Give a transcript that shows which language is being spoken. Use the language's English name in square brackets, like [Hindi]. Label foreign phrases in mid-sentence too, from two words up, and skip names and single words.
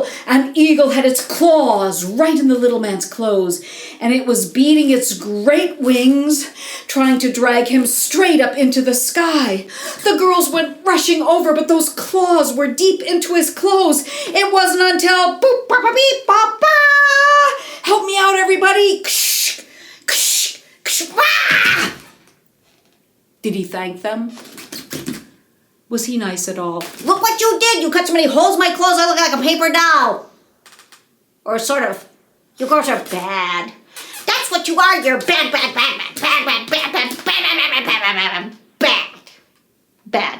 [English] An eagle had its claws right in the little man's clothes, and it was beating its great wings, trying to drag him straight up into the sky. The girls went rushing over, but those claws were deep into his clothes. It wasn't until boop, ba, ba, beep, ba, ba. Help me out, everybody! Ksh, ksh, ksh, wah! Did he thank them? Was he nice at all? Look what you did! You cut so many holes in my clothes I look like a paper doll! Or sort of. You girls are bad. That's what you are! You're bad, bad, bad, bad, bad, bad, bad, bad, bad, bad, bad, bad, bad.